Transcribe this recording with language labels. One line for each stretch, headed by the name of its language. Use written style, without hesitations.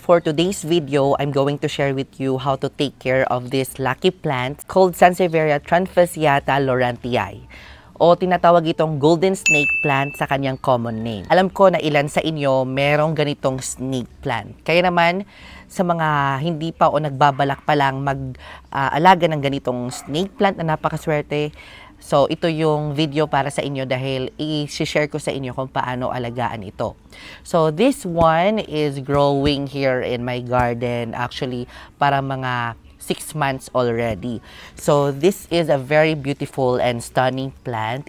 English: For today's video, I'm going to share with you how to take care of this lucky plant called Sansevieria transfasciata laurentii,
Filipino: o tinatawag itong
English: golden snake plant sa kanyang common name.
Filipino: Alam ko na ilan sa inyo merong ganitong snake plant. Kaya naman, sa mga hindi pa o nagbabalak pa lang mag-alaga ng ganitong snake plant na napakaswerte, so, ito yung video para sa inyo dahil i-share ko sa inyo kung paano alagaan ito.
English: So, this one is growing here in my garden.
Filipino: Actually, para mga
English: 6 months already. So, this is a very beautiful and stunning plant.